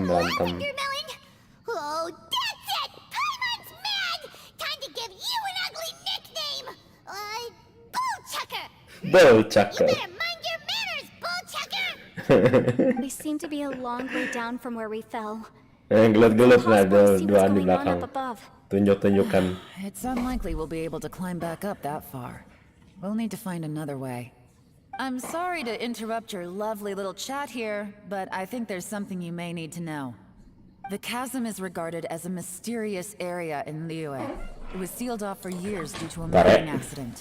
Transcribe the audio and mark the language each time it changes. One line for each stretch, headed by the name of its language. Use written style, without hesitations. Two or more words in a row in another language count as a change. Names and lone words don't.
English: Lavender melon? Oh, that's it! Paimon's mad! Time to give you an ugly nickname! Bullchucker! You Bullchucker. better mind your manners, Bullchucker! We seem to be a long way down from where we fell.
Indonesian: Gelut-gelut nah
English: Impossible to see what's
Indonesian: duaan di
English: going on
Indonesian: belakang.
English: up above.
Indonesian: Tunjuk-tunjukkan.
English: It's unlikely we'll be able to climb back up that far. We'll need to find another way. I'm sorry to interrupt your lovely little chat here, but I think there's something you may need to know. The chasm is regarded as a mysterious area in Liyue. It was sealed off for years due to a mining accident.